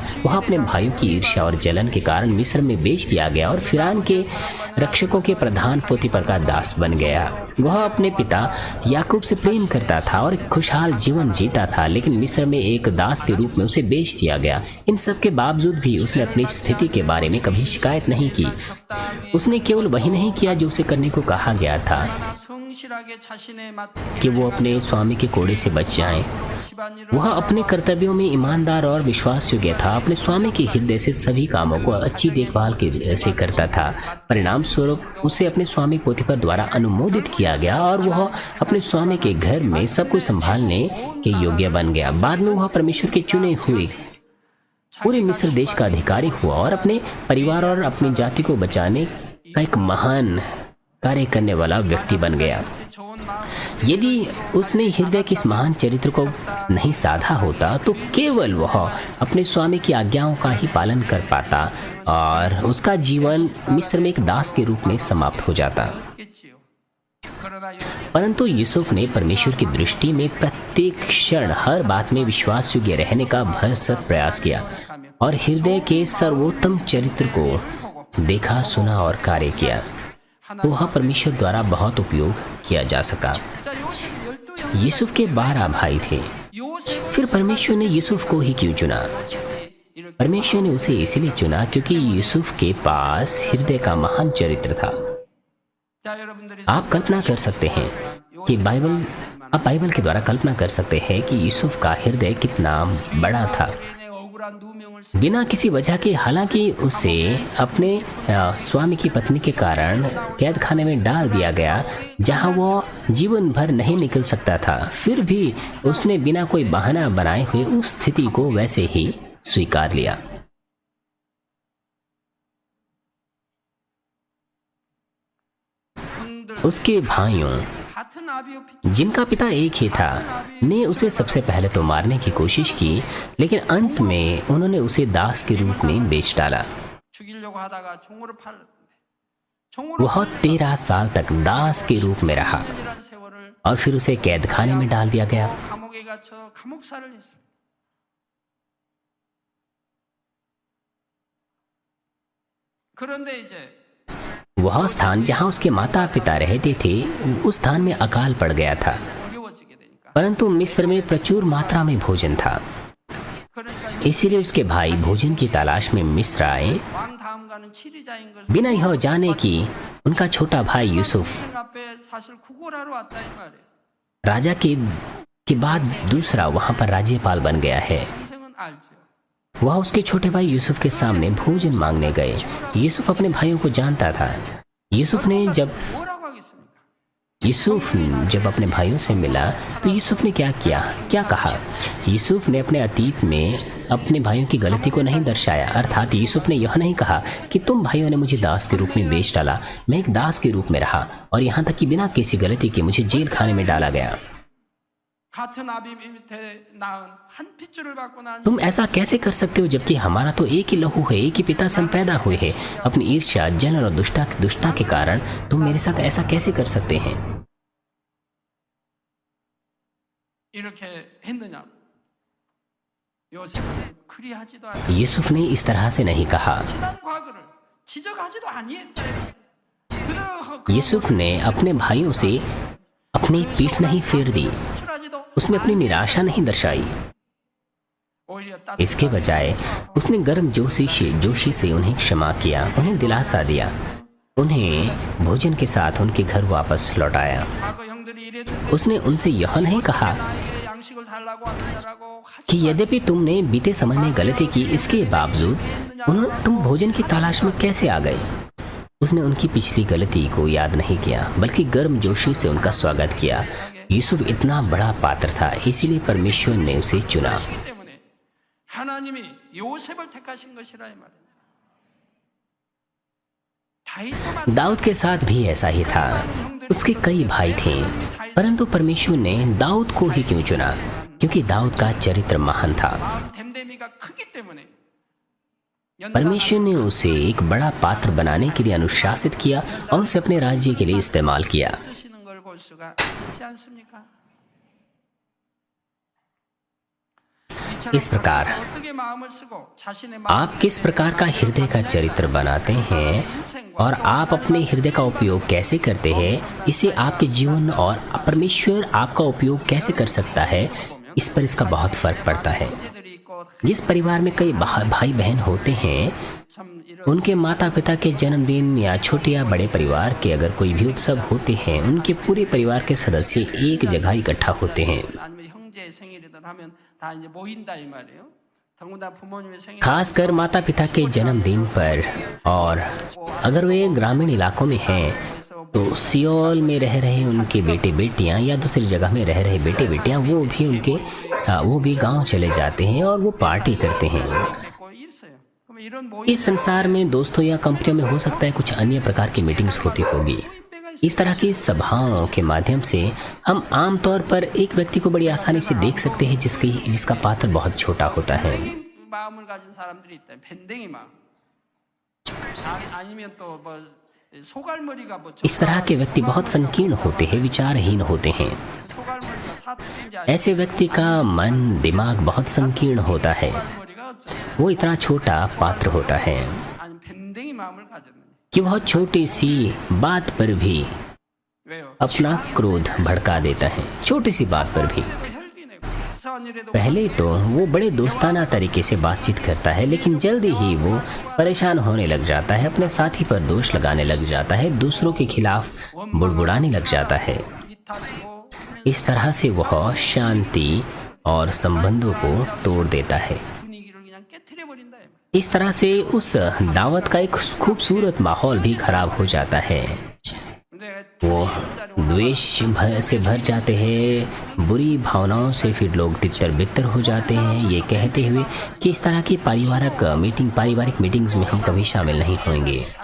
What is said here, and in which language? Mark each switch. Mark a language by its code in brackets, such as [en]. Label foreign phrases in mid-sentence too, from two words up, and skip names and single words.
[hi] वह अपने भाइयों की ईर्ष्या और जलन के कारण मिस्र में बेच दिया गया और फिरौन के रक्षकों के प्रधान पोतीफर का दास बन गया। वह अपने पिता याकूब से प्रेम करता था और खुशहाल जीवन जीता था, लेकिन मिस्र में एक दास के रूप में उसे बेच दिया गया। इन सब के बावजूद भी उसने अपनी स्थिति के बारे में कभी शिकायत नहीं की। उसने केवल वही नहीं किया जो उसे करने को कहा गया था [ko] 성실하게 자신의 맡 [hi] कि वो अपने स्वामी के कोड़े से बच जाएं। [ko] 집안일을 [hi] वह अपने कर्तव्यों में ईमानदार और विश्वास योग्य था। अपने स्वामी के हृदय से सभी कामों को अच्छी देखभाल से करता था। परिणाम स्वरूप उसे अपने स्वामी पोतीफर द्वारा अनुमोदित किया गया और वह अपने स्वामी के घर में सब कुछ संभालने के योग्य बन गया। बाद में वह परमेश्वर के चुने हुए पूरे मिस्र देश का अधिकारी हुआ और अपने परिवार और अपनी जाति को बचाने का एक महान कार्य करने वाला व्यक्ति बन गया। [ko] 좋은 마음 [hi] यदि उसने हृदय के इस महान चरित्र को नहीं साधा होता तो केवल वह अपने स्वामी की आज्ञाओं का ही पालन कर पाता और उसका जीवन मिस्र में एक दास के रूप में समाप्त हो जाता। [ko] 있겠지요. 그러나 요셉 [hi] परंतु यूसुफ ने परमेश्वर की दृष्टि में प्रत्येक क्षण हर बात में विश्वास योग्य रहने का भरसक प्रयास किया और हृदय के सर्वोत्तम चरित्र को देखा, सुना और कार्य किया। तो वह परमेश्वर द्वारा बहुत उपयोग किया जा सका। [ko] 진짜 요셉 12 [hi] यूसुफ के 12 भाई थे, 요셉 फिर परमेश्वर ने यूसुफ को ही क्यों चुना? [ko] 이렇게 [hi] परमेश्वर ने उसे इसलिए चुना क्योंकि यूसुफ के पास हृदय का महान चरित्र था। [ko] 자 여러분들이 [hi] आप कल्पना कर सकते हैं कि बाइबल के द्वारा कल्पना कर सकते हैं कि यूसुफ का हृदय कितना बड़ा था। [ko] 의 억울한 누명을 [hi] बिना किसी वजह के, हालांकि उसे अपने स्वामी की पत्नी के कारण कैद खाने में डाल दिया गया जहां वो जीवन भर नहीं निकल सकता था, फिर भी उसने बिना कोई बहाना बनाए हुए उस स्थिति को वैसे ही स्वीकार लिया। [ko] 형들 [hi] उसके भाइयों [ko] 같은 아비오 피투 [hi] जिनका पिता एक ही था, ने उसे सबसे पहले तो मारने की कोशिश की, लेकिन अंत में उन्होंने उसे दास के रूप में बेच डाला। [ko] 죽이려고 하다가 종으로 팔았는데 종으로 [hi] वह 13 साल तक दास के रूप में रहा [ko] 팔리란 세월을 [hi] और फिर उसे कैद खाने में डाल दिया गया। [ko] 감옥에 갇혀 감옥살을 했습니다. 그런데 이제 [hi] वह स्थान जहाँ उसके माता पिता रहते थे, उस स्थान में अकाल पड़ गया था, [ko] 어려워지게 되니까 [hi] परंतु मिस्र में प्रचुर मात्रा में भोजन था। [ko] 그러니까 [hi] इसीलिए उसके भाई भोजन की तलाश में मिस्र आए, [ko] 왕 다음가는 치리자인 것을 [hi] बिना यह जाने कि उनका छोटा भाई यूसुफ [ko] 인생 앞에 사실 구걸하러 왔다 이 말이에요. [hi] राजा के बाद दूसरा वहां पर राज्यपाल बन गया है। [ko] 인생은 알죠. [hi] वह उसके छोटे भाई यूसुफ के सामने भोजन मांगने गए। यूसुफ अपने भाइयों को जानता था। यूसुफ [ko] 뭐라고 하겠습니까? [hi] जब अपने भाइयों से मिला तो यूसुफ ने क्या कहा? यूसुफ ने अपने अतीत में अपने भाइयों की गलती को नहीं दर्शाया। अर्थात यूसुफ ने यह नहीं कहा कि तुम भाइयों ने मुझे दास के रूप में बेच डाला, मैं एक दास के रूप में रहा और यहाँ तक कि बिना किसी गलती के मुझे जेल खाने में डाला गया। [ko] 같은 아비 밑에 낳은 한 핏줄을 받고 난 [hi] तुम ऐसा कैसे कर सकते हो जबकि हमारा तो एक ही लहू है, एक ही पिता से हम पैदा हुए हैं। अपनी ईर्ष्या, जलन और दुष्टता के कारण तुम मेरे साथ ऐसा कैसे कर सकते हैं? [ko] 이렇게 했느냐? 요셉은 그리하지도 않아. [hi] यूसुफ ने इस तरह से नहीं कहा। [ko] 지난 과거를 지적하지도 아니했다. [hi] यूसुफ ने अपने भाइयों से अपनी पीठ नहीं फेर दी, [ko] 출하지도 [hi] उसने अपनी निराशा नहीं दर्शाई। [ko] 오히려 [hi] इसके बजाय उसने गर्म जोशी से उन्हें क्षमा किया, उन्हें दिलासा दिया, उन्हें भोजन के साथ उनके घर वापस लौटाया। [ko] 과거 형들이 이랬는데 [hi] उसने उनसे यह नहीं कहा [ko] 이래 양식을 달라고 하더라고 [hi] कि यद्यपि तुमने बीते समय में गलती की, इसके बावजूद तुम भोजन की तलाश में कैसे आ गए। उसने उनकी पिछली गलती को याद नहीं किया, बल्कि गर्म जोशी से उनका स्वागत किया। यूसुफ इतना बड़ा पात्र था, इसीलिए परमेश्वर ने उसे चुना। [ko] 하시기 때문에 하나님이 요셉을 택하신 것이라 이 말이에요. 다윗도 [hi] दाऊद के साथ भी ऐसा ही था। उसके कई भाई थे, परंतु परमेश्वर ने दाऊद को ही क्यों चुना? क्योंकि दाऊद का चरित्र महान था। [ko] 마음 댐댐이가 크기 때문에 [hi] परमेश्वर ने उसे एक बड़ा पात्र बनाने के लिए अनुशासित किया और उसे अपने राज्य के लिए इस्तेमाल किया। [ko] 쓰시는 걸 볼 수가 있지 않습니까? [hi] इस प्रकार [ko] 어떻게 마음을 쓰고 자신의 [hi] आप किस प्रकार का हृदय का चरित्र बनाते हैं और आप अपने हृदय का उपयोग कैसे करते हैं, इसे आपके जीवन और परमेश्वर आपका उपयोग कैसे कर सकता है, इस पर इसका बहुत फर्क पड़ता है। [ko] 형제들이 있고 [hi] जिस परिवार में कई भाई बहन होते हैं, [ko] 참 이런 [hi] उनके माता पिता के जन्मदिन या छोटे या बड़े परिवार के अगर कोई भी उत्सव होते हैं, उनके पूरे परिवार के सदस्य एक जगह इकट्ठा होते हैं। [ko] 아니면 형제의 생일이든 하면 다 이제 모인다 이 말이에요. 더군다나 부모님의 생일 [hi] खासकर माता पिता के जन्मदिन पर, और अगर वे ग्रामीण इलाकों में हैं तो सियोल में रह रहे उनके बेटे बेटियां या दूसरी जगह में रह रहे बेटे बेटियां वो भी गांव चले जाते हैं और वो पार्टी करते हैं। [ko] 있고 있어요. 그럼 이런 모임 [hi] इस संसार में दोस्तों या कंपनियों में हो सकता है कुछ अन्य प्रकार की मीटिंग्स होती होगी। इस तरह की सभाओं के माध्यम से हम आमतौर पर एक व्यक्ति को बड़ी आसानी से देख सकते हैं जिसका पात्र बहुत छोटा होता है। [ko] 마음을 가진 사람들이 있다. 밴댕이 마음. 아니면 또 뭐 소갈머리가 뭐 [hi] इस तरह के व्यक्ति बहुत संकीर्ण होते हैं, विचारहीन होते हैं। [ko] 소갈머리가 사투리인지 아니면 [hi] ऐसे व्यक्ति का मन दिमाग बहुत संकीर्ण होता है, [ko] 소갈머리가 어쩌 [hi] वो इतना छोटा पात्र होता है [ko] 아니 밴댕이 마음을 가졌느냐. [hi] कि वह छोटी सी बात पर भी [ko] 왜요? [hi] अपना क्रोध भड़का देता है। छोटी सी बात पर भी [ko] 혈기내고 이상한 일에도 [hi] पहले तो वो बड़े दोस्ताना तरीके से बातचीत करता है, लेकिन जल्दी ही वो परेशान होने लग जाता है, अपने साथी पर दोष लगाने लग जाता है, दूसरों के खिलाफ बुड़बुड़ाने लग जाता है। [ko] 이타시고 [hi] इस तरह से वह शांति और संबंधों को तोड़ देता है। [ko] 분위기를 그냥 깨트려 버린다. [hi] इस तरह से उस दावत का एक खूबसूरत माहौल भी खराब हो जाता है। [ko] 근데 [hi] वो द्वेष से भर जाते हैं, बुरी भावनाओं से फिर लोग तितर बितर हो जाते हैं, ये कहते हुए कि इस तरह की पारिवारिक मीटिंग्स में हम कभी शामिल नहीं होंगे।